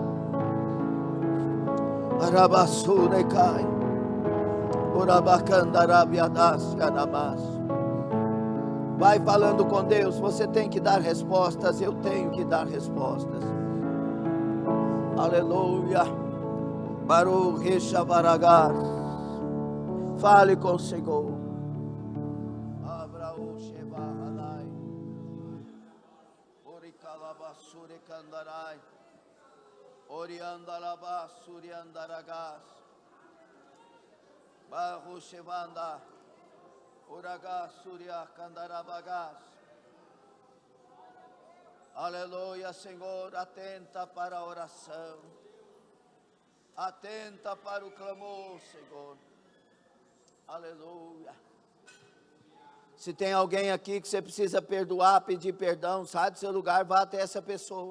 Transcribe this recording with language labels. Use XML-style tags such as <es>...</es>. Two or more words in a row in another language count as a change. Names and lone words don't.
<pt>Arabassure-cai, Urabacandarabiadaciadamas. Vai falando com Deus. Você tem que dar respostas. Eu tenho que dar respostas. Aleluia. Baruch Reshavaragar. Fale com o Senhor. Abraú Shevahanai. Oricalabassure Kandarai. Oriandalabassuri Andaragas. Baruch Shevanda. Uragas Surya Kandarabagas. Aleluia, Senhor, atenta para a oração. Atenta para o clamor, Senhor. Aleluia. Se tem alguém aqui que você precisa perdoar, pedir perdão, sai do seu lugar, vá até essa pessoa.</pt>